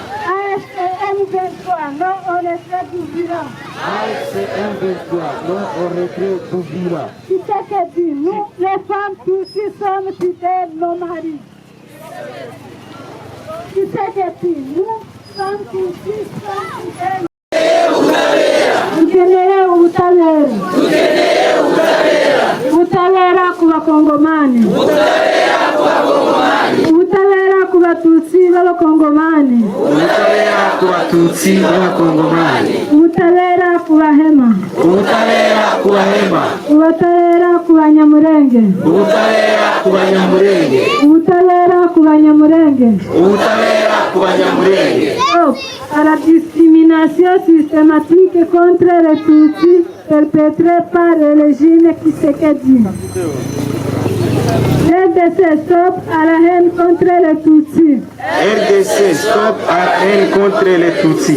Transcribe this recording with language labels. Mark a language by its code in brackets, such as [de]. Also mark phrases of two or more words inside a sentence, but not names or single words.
[fr] AFCM 23, non on les traite du village. AFCM 23, non on les traite du village. Tshisekedi, nous, les femmes Tutsis sommes fidèles nos maris. Tshisekedi, nous, femmes Tutsis sommes fidèles. [rw] Tukeneye ubutabera. Ubutabera ku bakongomani. Ubutabera ku batutsi b'abakongomani. Ubutabera ku batutsi b'abakongomani. Ubutabera ku bahema. Ubutabera ku bahema. Ubutabera ku banyamurenge. Ubutabera ku banyamurenge. Ubutabera ku banyamurenge. Ubutabera ku banyamurenge. [fr] Stop à la discrimination systématique contre les Tutsis perpétrée par le régime Tshisekedi. RDC, stop à la haine contre les Tutsis. RDC, stop à la haine contre les Tutsis.